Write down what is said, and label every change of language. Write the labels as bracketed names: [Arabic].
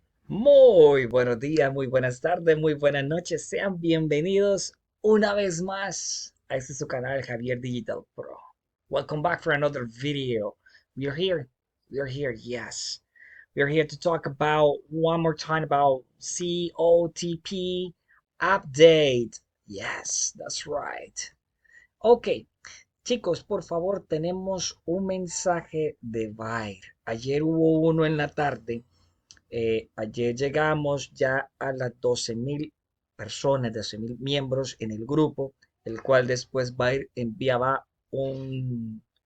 [Spanish] Muy buenos días, muy buenas tardes, muy buenas noches. Sean bienvenidos una vez más a este su canal Javier Digital Pro. [English] Welcome back for another video. We are here. We are here. Yes. We are here to talk about one more time about COTP update. Yes, that's right. [Spanish] Ok, chicos, por favor, tenemos un mensaje de Bayer. Ayer hubo uno en la tarde. Ayer llegamos ya a las 12.000 personas, 12.000 miembros en el grupo, el cual después enviaba un